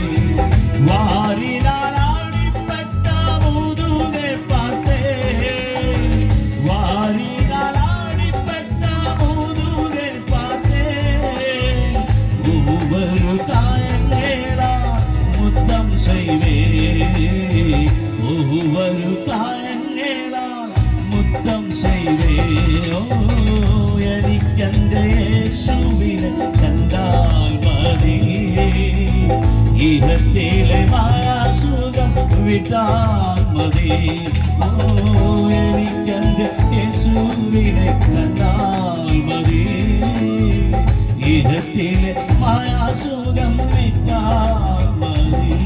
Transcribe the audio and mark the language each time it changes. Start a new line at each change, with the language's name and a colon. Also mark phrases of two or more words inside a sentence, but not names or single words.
Tamil: வாரினால் ஆடிப்பட்ட முதுகை பார்த்தேன், வாரினால் ஆடிப்பட்ட முதுகை பார்த்தேன். ஒவ்வொரு காயங்களால் முத்தம் செய்வேன், ஒவ்வொரு காயங்களால் முத்தம் செய்வேன்.
Malayalam: ഓ, എനിക്കെന്റെ യേശുവിനെ കണ്ടാൽ മതി, ഇഹത്തിലെ മായാസുഖം വിട്ടാൽ മതി. ഓ, എനിക്കെന്റെ യേശുവിനെ കണ്ടാൽ മതി, ഇഹത്തിലെ മായാസുഖം വിട്ടാൽ മതി.